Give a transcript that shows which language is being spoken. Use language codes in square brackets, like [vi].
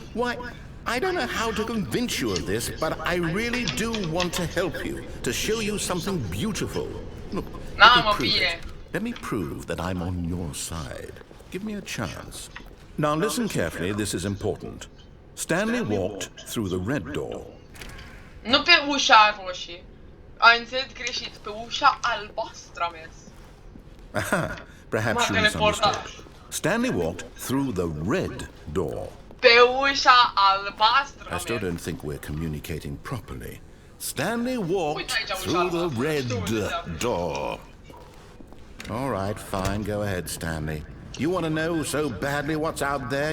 [en] Why, I don't know how to convince you of this, but I really do want to help you, to show you something beautiful. Look, let me prove that I'm on your side. Give me a chance. Now listen carefully, this is important. Stanley walked through the red door. [ro] Nu pe ușa roșie. Ai înțeles greșit, pe ușa albastră am mers. [en] Aha, perhaps you misunderstood. Stanley walked through the red door. [ro] Pe ușa albastră. [en] I still don't think we're communicating properly. Stanley walked through the red door. All right, fine, go ahead, Stanley. You want to know so badly what's out there?